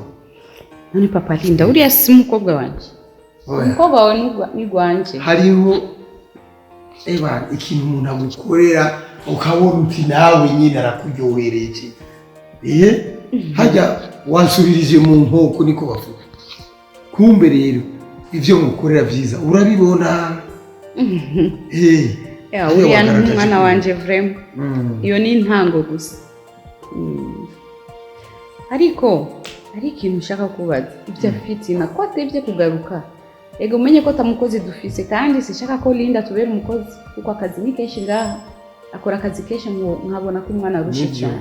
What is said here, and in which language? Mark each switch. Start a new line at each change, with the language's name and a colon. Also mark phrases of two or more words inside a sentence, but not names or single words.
Rundi: none papa Linda uriya si umukobwa wanje umukobwa wawe ni gwanje hariho ikintu umuntu agukorera ukabona uti nawe nyine arakuryohereje hajya wansubirije mu nkoko niko bavuga kumbe rero ivyo mukorera byiza urabibona uriya ni umwana wanje vraiment iyo ni intango gusa ariko ari ikintu ushaka kubaza ibyo fitina ko atebye kugaruka ego umenye ko tamukozi dufise kandi sishaka ko Linda tubera umukozi kuko akazi ni kenshi ngaha akora akazi kenshi nkabona ko umwana arusha cyane